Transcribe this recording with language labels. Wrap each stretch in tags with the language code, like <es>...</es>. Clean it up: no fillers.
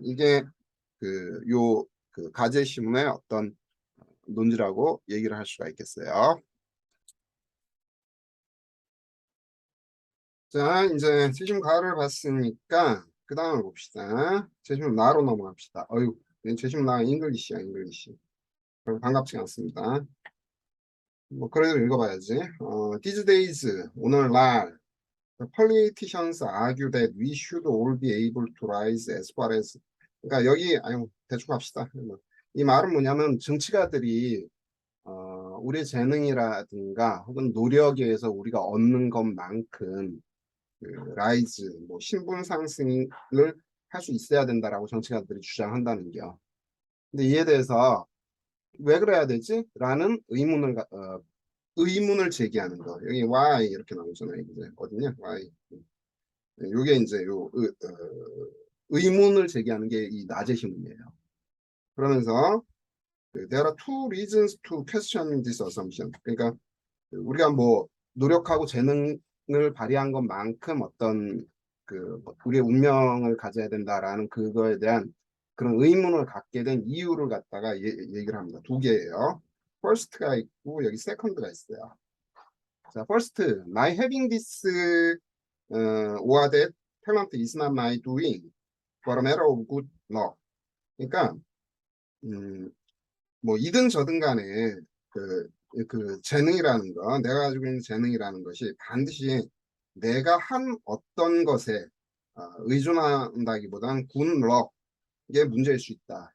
<ko>이게 그 가제시문의 어떤 논지라고 얘기를 할 수가 있겠어요. 자, 이제 제시문 가를 봤으니까 그 다음을 봅시다. 제시문 나로 넘어갑시다. 제시문 나 잉글리시야, 잉글리시. 별로 반갑지가 않습니다. 뭐 그래도 읽어봐야지.</ko> <en>These days,</en> <ko>오늘날</ko> <en>The politicians argue that we should all be able to rise as far as</en> <ko>그러니까 여기 대충 합시다. 이 말은 뭐냐면 정치가들이 우리의 재능이라든가 혹은 노력에 의해서 우리가 얻는 것만큼 그 라이즈 뭐 신분 상승을 할 수 있어야 된다라고 정치가들이 주장한다는 게요. 근데 이에 대해서 왜 그래야 되지? 라는 의문을 제기하는 거. 여기 why 이렇게 나오잖아요. 이제 어디냐? why. 요게 이제 의문을 제기하는 게 이 낮의 힘이에요. 그러면서</ko> <en>there are two reasons to question this assumption.</en> <ko>그러니까 우리가 뭐 노력하고 재능을 발휘한 것만큼 어떤 우리의 운명을 가져야 된다라는 그거에 대한 그런 의문을 갖게 된 이유를 갖다가 얘기를 합니다. 두 개예요. first가 있고 여기 second가 있어요.</ko> <en>자, first, my having this or that talent is not my doing, but a matter of good luck.</en> <ko>그러니까 뭐 이든 저든 간에 그 재능이라는 거, 내가 가지고 있는 재능이라는 것이 반드시 내가 한 어떤 것에 의존한다기보다는 굿럭의 문제일 수 있다.</ko>